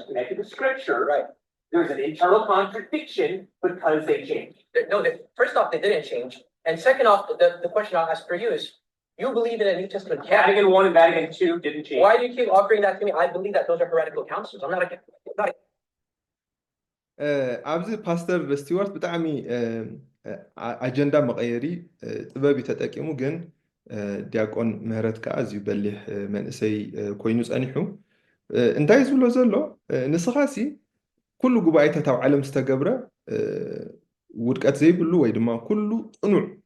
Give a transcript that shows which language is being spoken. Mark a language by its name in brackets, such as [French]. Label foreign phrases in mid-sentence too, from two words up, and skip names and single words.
[English] it's connected to Scripture. Right. There's an internal contradiction because they changed. First off, they didn't change. And second off, the question I'll ask for you is, you believe in a New Testament canon. Vatican I and Vatican II didn't change. Why do you keep offering that to me? I believe that those are heretical councils. I'm not a [Tigrinya] ኣብዚ ፓስተር ስቲዋርት ብጣዕሚ ኣጀንዳ መቐየሪ ጥበብ እዩ ተጠቂሙ ግን ዲያቆን ምህረት ከዓ ኣዝዩ በሊሕ መንእሰይ ኮይኑ ጸኒሑ እንታይ ዝብሎ ዘሎ ንስኻሲ ኩሉ ጉባኤታት ኣብ ዓለም ዝተገብረ ውድቀት ዘይብሉ ወይ ድማ ኩሉ ቅኑዕ